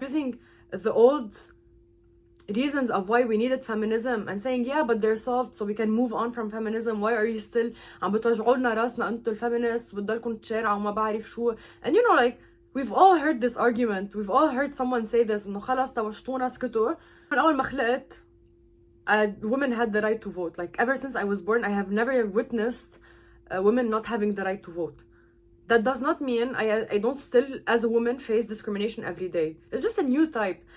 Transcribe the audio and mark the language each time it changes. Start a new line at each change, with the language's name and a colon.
English: Using the old reasons of why we needed feminism and saying, yeah, but they're solved, so we can move on from feminism. Why are you still
Arabic: عم بتوجعوا لنا راسنا انتوا الفيمينيست وبتضلكم تشارعوا وما بعرف شو?
English: And like, we've all heard this argument. We've all heard someone say this,
Arabic: انه خلاص توجتونا اسكتوا. من اول ما خلقت,
English: women had the right to vote. Like, ever since I was born, I have never witnessed women not having the right to vote. That does not mean I don't still, as a woman, face discrimination every day. It's just a new type.